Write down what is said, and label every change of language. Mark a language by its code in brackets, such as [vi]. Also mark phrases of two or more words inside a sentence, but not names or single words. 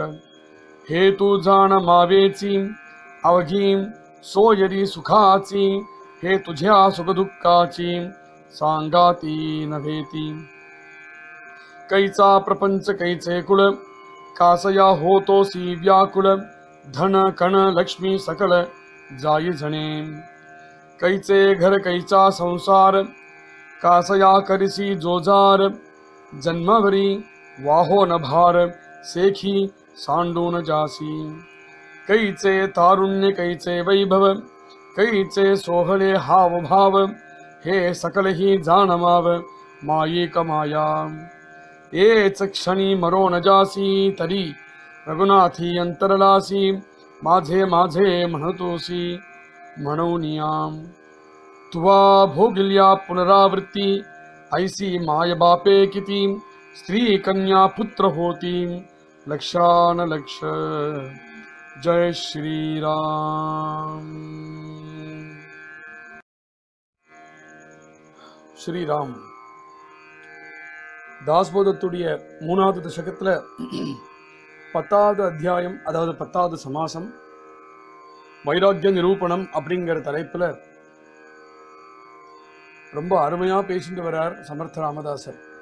[mr] हे तू जाण मावेची अवघी सोयरी सुखाची, हे तुझ्या सुखदुःखाची सांगाती नव्हेती। कैचा प्रपंच कैचे कुळ, कासया होतोसी व्याकुळ, धन कण लक्ष्मी सकळ जाई जणे। कैचे घर कैचा संसार, कासया करिसी जोजार, जन्मभरी वाहो न भार, सेखी सांडून जासी। कैचे तारुण्य कैचे वैभव, कैचे सोहळे हाव भाव, हे सकलही जाणमाव मायिक माया। एच क्षणी मरोन जासी, तरी रघुनाथी अंतरलासी, माझे माझे म्हणतोसी म्हणूनिया। तुवा भोगिल्या पुनरावृत्ती, ऐसी माय बापे किती, स्त्री कन्या पुत्र होती, लक्षान लक्ष। जय श्री राम। [ta] ஸ்ரீராம். தாஸ்போதத்துடைய 3வது தசகத்தில் 10வது அத்தியாயம், அதாவது 10வது சமாசம், வைராக்கிய நிரூபணம் அப்படிங்கிற தலைப்பில் ரொம்ப அருமையாக பேசிட்டு வர்றார் சமர்த்த ராமதாசர்.